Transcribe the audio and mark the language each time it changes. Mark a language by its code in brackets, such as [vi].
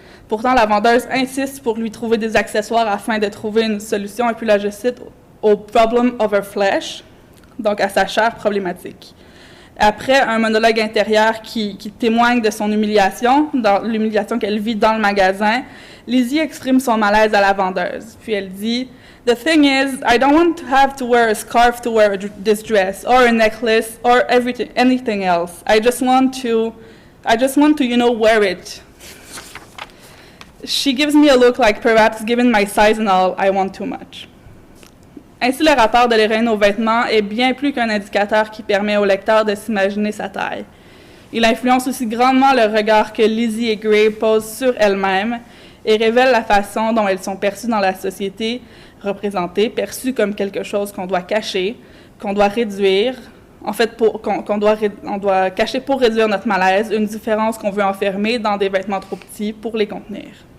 [fr] Pourtant, la vendeuse insiste pour lui trouver des accessoires afin de trouver une solution, et puis là, je cite, au « [en] problem of her flesh [fr] », donc à sa chair problématique. Après un monologue intérieur qui témoigne de son humiliation, dans l'humiliation qu'elle vit dans le magasin, Lizzie exprime son malaise à la vendeuse. Puis elle dit [en] « The thing is, I don't want to have to wear a scarf to wear this dress, or a necklace, or anything else. I just want to, wear it. She gives me a look like perhaps given my size and all, I want too much. [fr] » Ainsi, le rapport de l'héroïne aux vêtements est bien plus qu'un indicateur qui permet au lecteur de s'imaginer sa taille. Il influence aussi grandement le regard que Lizzie et Gray posent sur elles-mêmes et révèle la façon dont elles sont perçues dans la société représentée, perçues comme quelque chose qu'on doit cacher, qu'on doit réduire, en fait, on doit cacher pour réduire notre malaise, une différence qu'on veut enfermer dans des vêtements trop petits pour les contenir.